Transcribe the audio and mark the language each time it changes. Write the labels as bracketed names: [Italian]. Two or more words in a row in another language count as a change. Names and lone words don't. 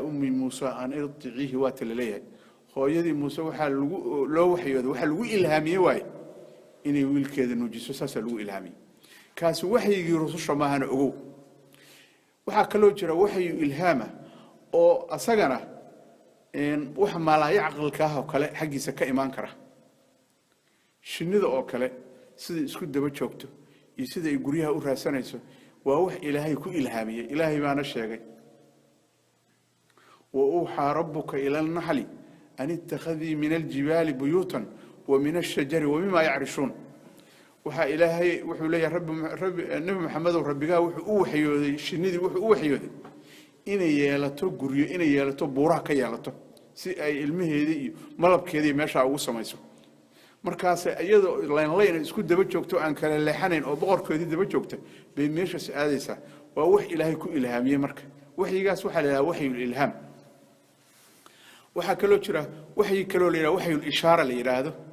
[Arabic] أم موسى أن أرضعيه [Somali] wa talaleeyahay hooyadii Muuse waxa loo waxyooday waxa lagu ilhaamiyay waay inay wiilkeeda nuujiso saasa lagu ilhaamiyay kaas waxyigii rasuusha maahana ogow waxa kale jira waxyi ilhaama oo asagana waxa malaay aqalka oo kale xaqiisa ka iman kara shinnida oo kale sida isku daba joogto iyo sida ay guriyaha u raasanayso waa wax ilaahay ku ilhaamiyay ilaahay baana sheegay [Arabic] وأوحى ربك إلى النحل أن اتخذي من الجبال بيوتا ومن الشجر ومما يعرشون [Somali] waxa ilaahay wuxuu leeyahay rabbi nabi maxamed oo rabbiga wuxuu u waxyooday shinnidii wuxuu u waxyooday inay yeelato guriyo inay yeelato buuraha ka yeelato si ay ilmaheeda iyo malabkeeda meesha ugu samayso markaas iyadoo leen isku daba joogto aan kala leexanayn oo boqorkoodii daba joogta bay meesha saadaysa waa wax ilaahay ku ilhaamiyay marka waxyigaas waxa la yiraahdaa waxyi ilhaam waxa kale jira waxyi kale la yiraahdo waxyi ishaara la yiraahdo